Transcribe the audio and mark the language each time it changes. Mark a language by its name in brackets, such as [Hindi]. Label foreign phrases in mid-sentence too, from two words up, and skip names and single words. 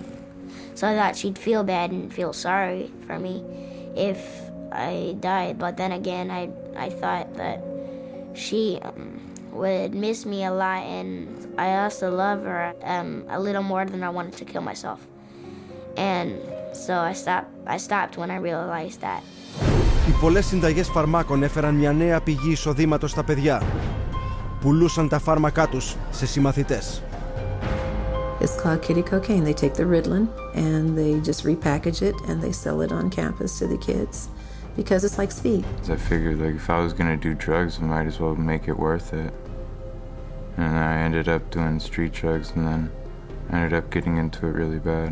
[English] So I thought she'd feel bad and feel sorry for me if I died, but then again, I thought that she would miss me a lot, and I also love her a little more than I wanted to kill myself. And so I stopped when I realized that. [Greek] Οι πολλές συνταγές φαρμάκων έφεραν μια νέα πηγή εισοδήματος στα παιδιά. Πουλούσαν τα φάρμακά τους σε συμμαθητές. [English] It's called kitty cocaine. They take the Ritalin and they just repackage it and they sell it on campus to the kids because it's like speed. I figured like if I was going to do drugs, I might as well make it worth it. And I ended up doing street drugs and then ended up getting into it really bad.